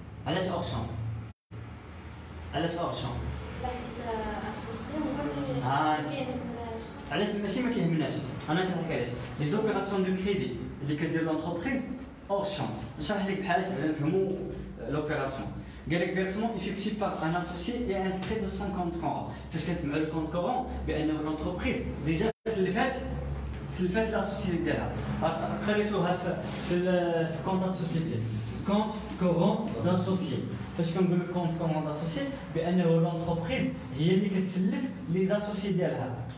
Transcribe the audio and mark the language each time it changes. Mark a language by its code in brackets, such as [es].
[ar] علاش اور شون؟ علاش اور شون؟ حيت اسوسي هو اللي علاش ماشي ما كيهمناش. انا نشرح لك علاش. لي زوبيراسيون دو كريدي اللي كدير لونتربريز اور شون. نشرح لك بحال باش نفهموا لوبيراسيون. قال لك [fr] فيرسمون effectué par un associé et inscrit de son compte courant. [ar] فاش كنسمعوا الكونت كورون بانه لونتربريز ديجا سلفات لاسوسيتي ديالها. قريتوها في كونت سوسيتي. كونت كورون داسوسيي. فاش كنقول لك كونت كورون داسوسيي بانه لونتربريز هي اللي كتسلف لي زاسوسيي ديالها.